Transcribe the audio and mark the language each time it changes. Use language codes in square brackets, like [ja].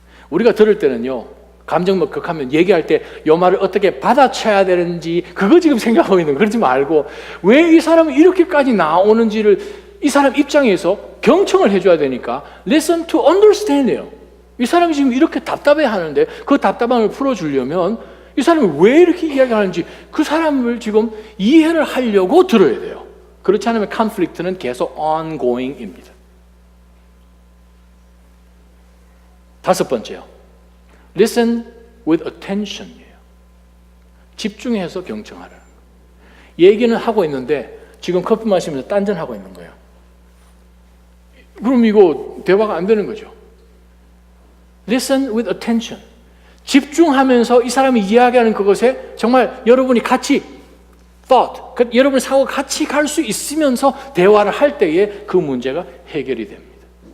[ko] 우리가 들을 때는요, 감정 뭐 극하면 얘기할 때 이 말을 어떻게 받아쳐야 되는지 그거 지금 생각하고 있는 거 그러지 말고 왜 이 사람이 이렇게까지 나오는지를 이 사람 입장에서 경청을 해줘야 되니까 [en] listen to understand [ko] 이에요. 이 사람이 지금 이렇게 답답해 하는데 그 답답함을 풀어주려면 이 사람이 왜 이렇게 이야기하는지 그 사람을 지금 이해를 하려고 들어야 돼요. 그렇지 않으면 컨플릭트는 계속 ongoing입니다. 다섯 번째요. [en] Listen with attention이에요. [ko] 집중해서 경청하라는 거예요. 얘기는 하고 있는데 지금 커피 마시면서 딴전하고 있는 거예요. 그럼 이거 대화가 안 되는 거죠. [en] Listen with attention. [ko] 집중하면서 이 사람이 이야기하는 그것에 정말 여러분이 같이 thought, 여러분의 사고가 같이 갈 수 있으면서 대화를 할 때에 그 문제가 해결이 됩니다.